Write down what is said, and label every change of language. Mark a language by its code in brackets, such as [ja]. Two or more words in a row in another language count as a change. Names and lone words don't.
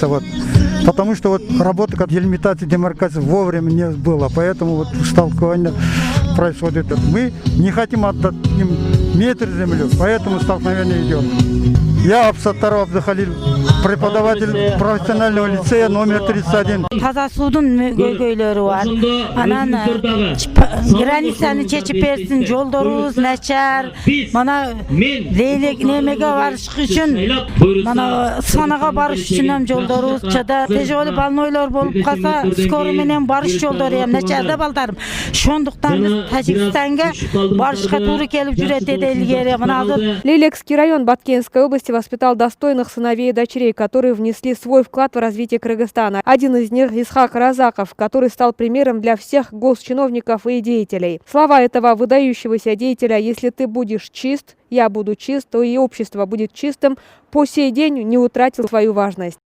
[ru] Потому что работа как делимитация, демаркация вовремя не было. Поэтому столкновение происходит. Мы не хотим отдать им метр земли, поэтому столкновение идет. Я Абсаттаров Абдухалил, преподаватель профессионального лицея номер 31. [ky] Таза судун көйгөйлөрү бар. Анан границаны чечип берсин, жолдорубуз начар. Мана Лейлек немеге барыш үчүн, мана Санага барыш үчүн ham жолдорубуз чада. Тежолу балнойлор болуп калса, скорый менен барыш жолдору ham начарда балдарым. Ошондуктан биз Тажикстанга барышка туура келип жүрөт деди илгери. Мына азыр [ru] Лейлекский район Баткенской области воспитал достойных сыновей и дочерей, которые внесли свой вклад в развитие Кыргызстана. Один из них – Исхак Разаков, который стал примером для всех госчиновников и деятелей. Слова этого выдающегося деятеля: «Если ты будешь чист, я буду чист, то и общество будет чистым», по сей день не утратил свою важность.